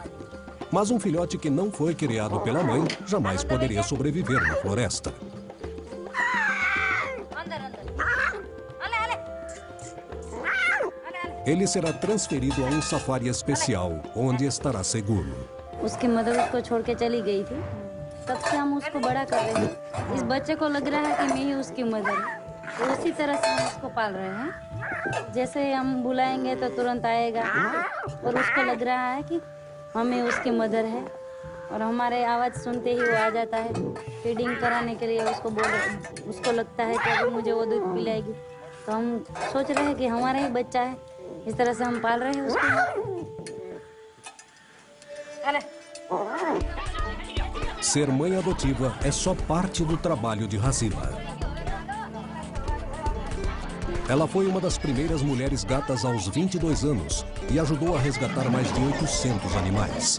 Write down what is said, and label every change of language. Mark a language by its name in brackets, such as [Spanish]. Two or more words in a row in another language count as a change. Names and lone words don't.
[Portuguese] Mas um filhote que não foi criado pela mãe jamais poderia sobreviver na floresta. Ele será transferido a um safari especial, onde estará seguro. [Hindi] उसकी मदर उसको छोड़ के चली गई थी, तब से हम उसको बड़ा कर रहे हैं। इस बच्चे को लग रहा है कि मैं ही उसकी मदर हूँ, उसी तरह से हम उसको पाल रहे हैं। जैसे हम बुलाएंगे तो तुरंत आएगा और उसको लग रहा है कि हमें उसकी मदर है और हमारे आवाज़ सुनते ही वो आ जाता है। फीडिंग कराने के लिए उसको लगता है कि अभी मुझे वो दूध पिलाएगी, तो हम सोच रहे हैं कि हमारा ही बच्चा है, इस तरह से हम पाल रहे हैं उसको। [Portuguese] Ser mãe adotiva é só parte do trabalho de Hazila. Ela foi uma das primeiras mulheres gatas aos 22 anos e ajudou a resgatar mais de 800 animais.